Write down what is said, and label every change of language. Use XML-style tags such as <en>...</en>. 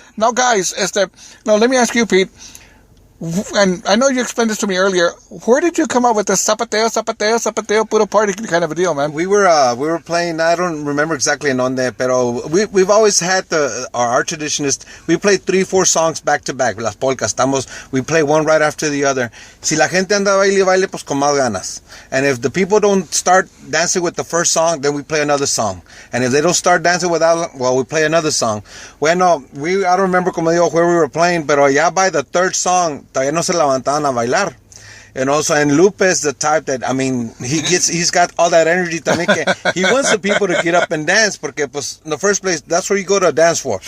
<en>Now, guys, let me ask you, Pete, and I know you explained this to me earlier. Where did you come up with the zapateo, put a party kind of a deal, man? We were playing. I don't remember exactly</en> <es>en donde, pero</es> <en>we've always had our tradition is we play 3-4 songs back to back.</en> <es>Las polcas,</es> <en>we play one right after the other.</en> <es>Si la gente anda baile, pues con más ganas.</es> <en>And if the people don't start dancing with the first song, then we play another song. And if they don't start dancing we play another song.</en> <es>Bueno,</es> <en>I don't remember</en> <es>como digo</es> <en>where we were playing,</en> <es>pero ya</es> <en>by the third song,</en> <es>todavía no se levantaban a bailar.</es> <en>And Lupe is the type that, he's got all that energy</en> <es>también que</es> <en>he wants the people to get up and dance,</en> <es>porque pues</es> <en>in the first place, that's where you go to dance for.</en>